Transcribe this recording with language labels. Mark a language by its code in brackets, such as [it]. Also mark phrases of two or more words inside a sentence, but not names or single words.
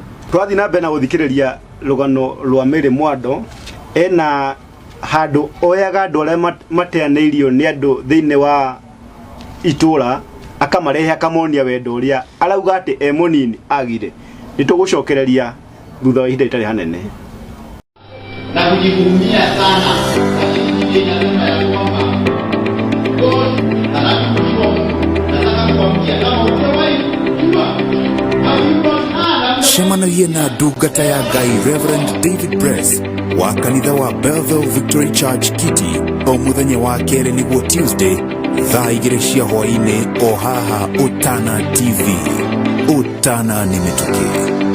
[ki] Twathi na mbere na guthikiriria rugano rwa Mary Mwando ena handu oyaga andu aria mateaneirio ni andu thiini wa itura akamarehe akamonia wendo uria arauga ati e munini agire. Nitugucokereria thutha wa ihinda itari hanene [sw] na kujivunia sana lakini inasema ya kwamba God nataka kuambia kama umewahi kujua [ki] cemanagie na ndungata ya Ngai Reverend David Press wa kanitha wa Belleville Victory Church Kiti o muthenya wa kere niguo Tuesday thaa 2 cia hwaini o haha Utana TV. Utana ni mituki.